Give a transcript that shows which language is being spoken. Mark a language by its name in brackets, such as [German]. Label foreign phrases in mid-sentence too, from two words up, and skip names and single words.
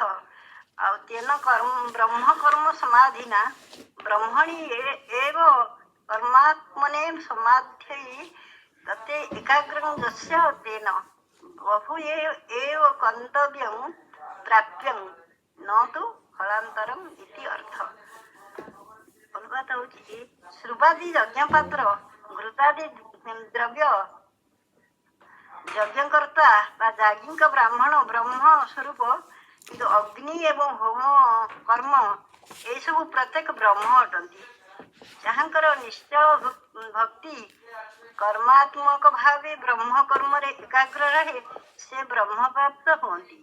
[Sanskrit] तेन कर्म ब्रह्म कर्म समाधिना ब्रह्मणि एव कर्मात्मने समाध्यै तते एकाग्रं यस्य तेन बहु एव गन्तव्यं प्राप्यं न तु फलान्तरम् इति अर्थ। [Odia] ଅନୁବାଦ ହଉଛି ଶ୍ରୁବାଦି ଯଜ୍ଞପାତ୍ର ଘୃତାଦି ଦ୍ରବ୍ୟ ଯଜ୍ଞକର୍ତ୍ତା ବା ଯାଜ୍ଞିକ ବ୍ରାହ୍ମଣ ବ୍ରହ୍ମ ସ୍ୱରୂପ, କିନ୍ତୁ ଅଗ୍ନି ଏବଂ ହୋମ କର୍ମ ଏସବୁ ପ୍ରତ୍ୟେକ ବ୍ରହ୍ମ ଅଟନ୍ତି। ଯାହାଙ୍କର ନିଶ୍ଚଳ ଭକ୍ତି କର୍ମାତ୍ମକ ଭାବେ ବ୍ରହ୍ମ କର୍ମରେ ଏକାଗ୍ର ରହେ ସେ ବ୍ରହ୍ମପ୍ରାପ୍ତ ହୁଅନ୍ତି।